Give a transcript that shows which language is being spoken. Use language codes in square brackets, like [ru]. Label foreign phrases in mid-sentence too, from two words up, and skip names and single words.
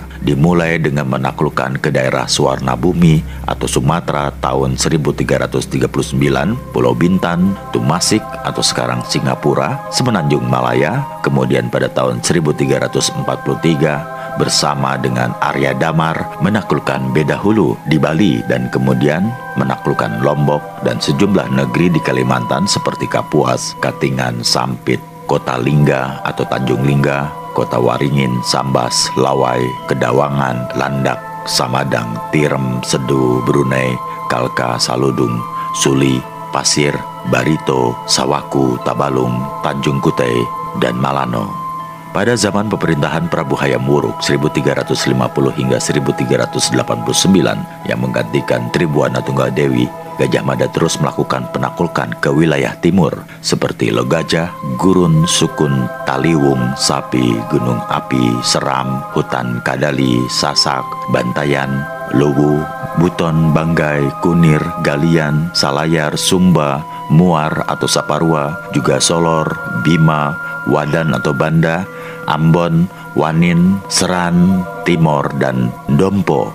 [id] Dimulai dengan menaklukkan ke daerah Suwarnabumi atau Sumatera tahun 1339, Pulau Bintan, Tumasik atau sekarang Singapura, Semenanjung Malaya, kemudian pada tahun 1343 bersama dengan Arya Damar menaklukkan Bedahulu di Bali dan kemudian menaklukkan Lombok dan sejumlah negeri di Kalimantan seperti Kapuas, Katingan, Sampit, Kota Lingga atau Tanjung Lingga, Kota Waringin, Sambas, Lawai, Kedawangan, Landak, Samadang, Tirem, Sedu, Brunei, Kalka, Saludung, Suli, Pasir, Barito, Sawaku, Tabalung, Tanjung Kutai, dan Malano. Pada zaman pemerintahan Prabu Hayam Wuruk 1350 hingga 1389 yang menggantikan Tribuana Tunggal Dewi, Gajah Mada terus melakukan penaklukan ke wilayah timur seperti Logajah, Gurun, Sukun, Taliwung, Sapi, Gunung Api, Seram, Hutan Kadali, Sasak, Bantayan, Luwu, Buton, Banggai, Kunir, Galian, Salayar, Sumba, Muar atau Saparua, juga Solor, Bima, Wadan atau Banda, Ambon, Wanin, Seran, Timor, dan Dompo.